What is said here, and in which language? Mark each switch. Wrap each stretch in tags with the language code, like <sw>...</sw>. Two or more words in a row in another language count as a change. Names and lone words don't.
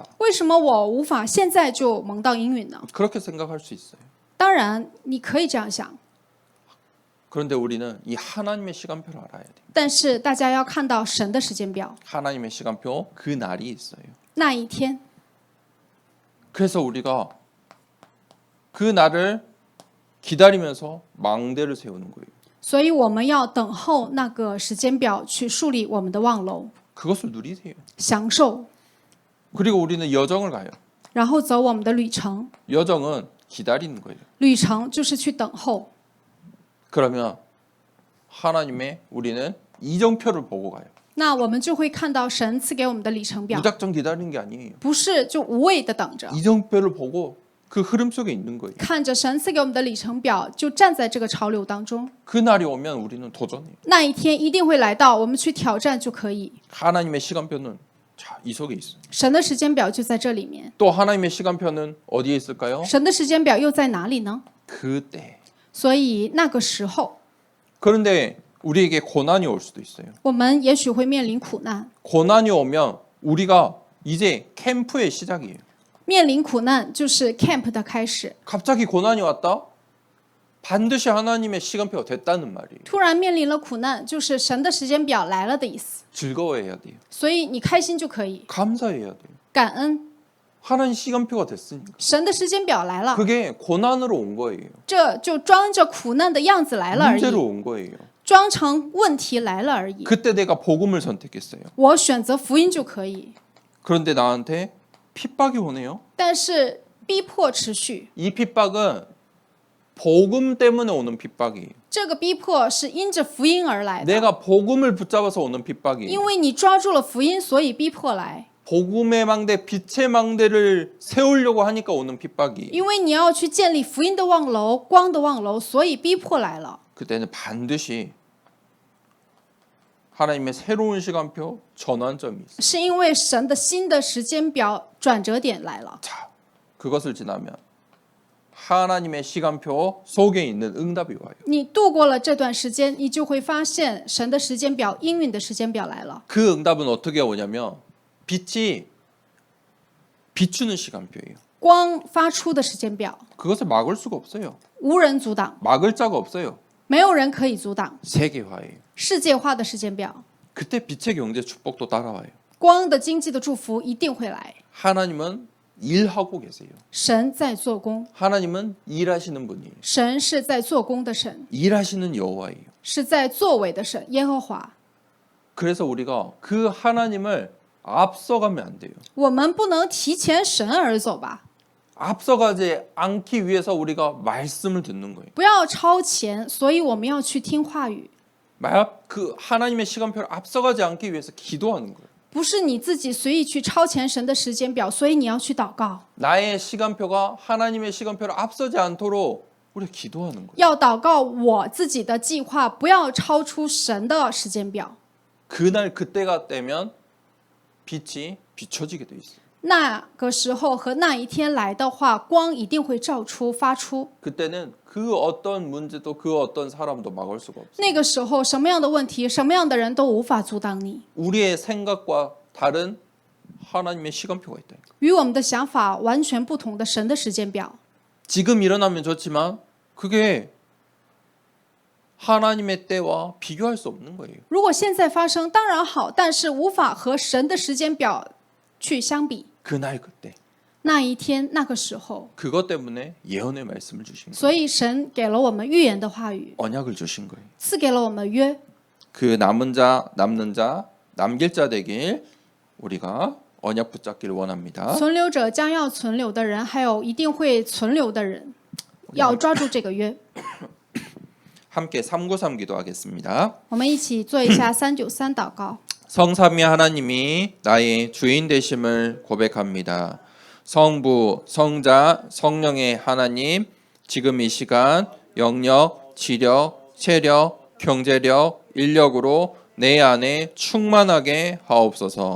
<zh>为什么我无法现在就蒙到应允呢？</zh> <ko>그렇게 생각할 수 있어요.</ko> <zh>当然，你可以这样想，</zh> <ko>그런데 우리는 이 하나님의 시간표를 알아야 돼요.</ko> <zh>但是大家要看到神的时间表，</zh> <ko>하나님의 시간표 그 날이 있어요.</ko> <zh>那一天，</zh> <ko>그래서 우리가 그 날을 기다리면서 망대를 세우는 거예요.</ko> <zh>所以我们要等候那个时间表去树立我们的望楼，</zh> <ko>그것을 누리세요.</ko> <zh>享受，</zh> <ko>그리고 우리는 여정을 가요.</ko> <zh>然后走我们的旅程。</zh> <ko>여정은 기다리는 거예요.</ko> <zh>旅程就是去等候。</zh> <ko>그러면 하나님의 우리는 이정표를 보고 가요.</ko> <zh>那我们就会看到神赐给我们的里程表，</zh> <ko>무작정 기다리는 게 아니에요.</ko> <zh>不是就无谓的等着，</zh> <ko>이정표를 보고 그 흐름 속에 있는 거예요.</ko> <zh>看着神赐给我们的里程表，就站在这个潮流当中。</zh> <ko>그 날이 오면 우리는 도전해요.</ko> <zh>那一天一定会来到，我们去挑战就可以。</zh> <ko>하나님의 시간표는 자, 이 속에 있어요.</ko> <zh>神的时间表就在这里面，</zh> <ko>또 하나님의 시간표는 어디에 있을까요?</ko> <zh>神的时间表又在哪里呢？</zh> <ko>그때.</ko> <zh>所以那个时候，</zh> <ko>그런데 우리에게 고난이 올 수도 있어요.</ko> <zh>我们也许会面临苦难。</zh> <ko>고난이 오면 우리가 이제 캠프의 시작이에요.</ko> <zh>面临苦难就是 camp 的开始。</zh> <ko>갑자기 고난이 왔다? 반드시 하나님의 시간표가 됐다는 말이에요.</ko> <zh>突然面临了苦难，就是神的时间表来了的意思。</zh> <ko>즐거워해야 돼요.</ko> <zh>所以你开心就可以，</zh> <ko>감사해야 돼요.</ko> <zh>感恩，</zh> <ko>하나님 시간표가 됐으니까.</ko> <zh>神的时间表来了，</zh> <ko>그게 고난으로 온 거예요.</ko> <zh>这就装着苦难的样子来了而</zh> <ko>문제로</ko> <zh>已，</zh> <ko>온 거예요.</ko> <zh>装成问题来了而已。</zh> <ko>그때 내가 복음을 선택했어요.</ko> <zh>我选择福音就可以，</zh> <ko>그런데 나한테 핍박이 오네요.</ko> <zh>但是逼迫持续，</zh> <ko>이 핍박은 복음 때문에 오는 핍박이에요.</ko> <zh>这个逼迫是因着福音而来的，</zh> <ko>내가 복음을 붙잡아서 오는 핍박이에요.</ko> <zh>因为你抓住了福音，所以逼迫来。</zh> <ko>복음의 망대, 빛의 망대를 세우려고 하니까 오는 핍박이.</ko> <zh>因为你要去建立福音的望楼、光的望楼，所以逼迫来了。</zh> <ko>그때는 반드시 하나님의 새로운 시간표 전환점이 있어요.</ko> <zh>是因为神的新的时间表转折点来了。</zh> <ko>자, 그것을 지나면 하나님의 시간표 속에 있는 응답이 와요.</ko> <zh>你度过了这段时间，你就会发现神的时间表、应允的时间表来了。</zh> <ko>그 응답은 어떻게 오냐면 빛이 비추는 시간표예요.</ko> <zh>光发出的时间表，</zh> <ko>그것을 막을 수가 없어요.</ko> <zh>无人阻挡，</zh> <ko>막을 자가 없어요.</ko> <zh>没有人可以阻挡。</zh> <ko>세계화예요.</ko> <zh>世界化的时间表，</zh> <ko>그때 빛의 경제 축복도 따라와요.</ko> <zh>光的经济的祝福一定会来。</zh> <ko>하나님은 일하고 계세요.</ko> <zh>神在做工，</zh> <ko>하나님은 일하시는 분이에요.</ko> <zh>神是在做工的神，</zh> <ko>일하시는 여호와예요.</ko> <zh>是在作为的神，耶和华。</zh> <ko>그래서 우리가 그 하나님을 앞서가면 안 돼요.</ko> <zh>我们不能提前神而走吧，</zh> <ko>앞서가지 않기 위해서 우리가 말씀을 듣는 거예요.</ko> <zh>不要超前，所以我们要去听话语，</zh> <ko>그 하나님의 시간표를 앞서가지 않기 위해서 기도하는 거예요.</ko> <zh>不是你自己随意去超前神的时间表，所以你要去祷告，</zh> <ko>나의 시간표가 하나님의 시간표를 앞서지 않도록 우리가 기도하는 거예요.</ko> <zh>要祷告我自己的计划不要超出神的时间表。</zh> <ko>그날 그때가 되면 빛이 비춰지게 돼 있어요.</ko> <zh>那个时候和那一天来的话，光一定会照出发出。</zh> <ko>그때는 그 어떤 문제도 그 어떤 사람도 막을 수가 없어요.</ko> <zh>那个时候，什么样的问题，什么样的人都无法阻挡你。</zh> <ko>우리의 생각과 다른 하나님의 시간표가 있다.</ko> <zh>与我们的想法完全不同的神的时间表，</zh> <ko>지금 일어나면 좋지만 그게 하나님의 때와 비교할 수 없는 거예요.</ko> <zh>如果现在发生当然好，但是无法和神的时间表去相比。</zh> <ko>그날 그때</ko> <zh>那一天那个时候，</zh> <ko>그것 때문에 예언의 말씀을 주신 거예요.</ko> <zh>所以神给了我们预言的话语，</zh> <ko>언약을 주신 거예요.</ko> <zh>赐给了我们约。</zh> <ko>그 남은 자, 남는 자, 남길 자 되길 우리가 언약 붙잡기를 원합니다.</ko> <zh>存留者将要存留的人，还有一定会存留的人，要抓住这个约。</zh> <ko>함께 393 기도하겠습니다.</ko> <zh>我们一起做一下393祷告。</zh> <ko>성삼위 하나님이 나의 주인 되심을 고백합니다. 성부, 성자, 성령의 하나님, 지금 이 시간 영력, 지력, 체력, 경제력, 인력으로 내 안에 충만하게 하옵소서.</ko>